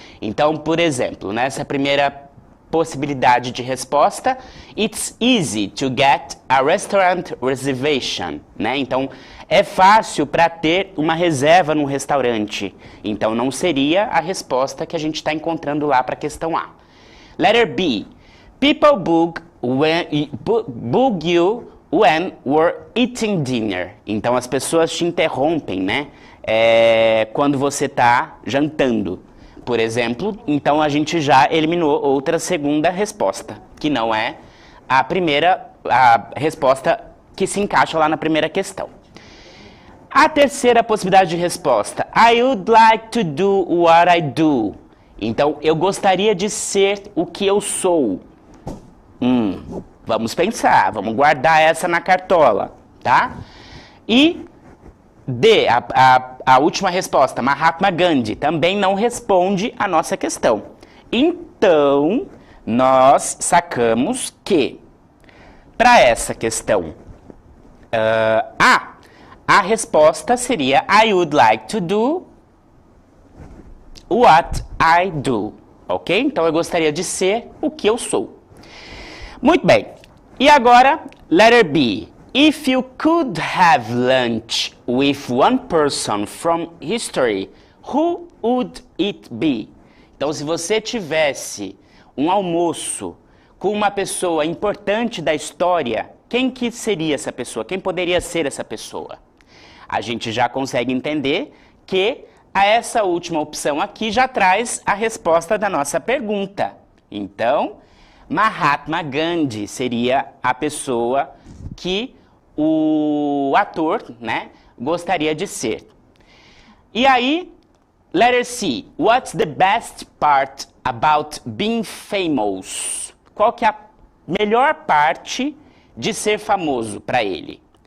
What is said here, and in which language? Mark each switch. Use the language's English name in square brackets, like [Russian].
[Portuguese] Então, por exemplo, nessa primeira possibilidade de resposta, [English] it's easy to get a restaurant reservation, [Portuguese] né? Então, é fácil para ter uma reserva num restaurante. Então, não seria a resposta que a gente está encontrando lá para a questão A. [English] Letter B. People bug you when we're eating dinner. [Portuguese] Então, as pessoas te interrompem, né? Quando você está jantando. Por exemplo, então a gente já eliminou outra segunda resposta, que não é a resposta que se encaixa lá na primeira questão. A terceira possibilidade de resposta, [English] I would like to do what I do. [Portuguese] Então, eu gostaria de ser o que eu sou. Vamos pensar, vamos guardar essa na cartola, tá? E D, a última resposta, Mahatma Gandhi, também não responde a nossa questão. Então, nós sacamos que, para essa questão a resposta seria [English] I would like to do what I do, [Portuguese] ok? Então, eu gostaria de ser o que eu sou. Muito bem. E agora, [English] letter B. If you could have lunch with one person from history, who would it be? [Portuguese] Então, se você tivesse um almoço com uma pessoa importante da história, quem que seria essa pessoa? Quem poderia ser essa pessoa? A gente já consegue entender que essa última opção aqui já traz a resposta da nossa pergunta. Então, Mahatma Gandhi seria a pessoa que o ator, né, gostaria de ser. E aí, [English] letter C. What's the best part about being famous? [Portuguese] Qual que é a melhor parte de ser famoso para ele?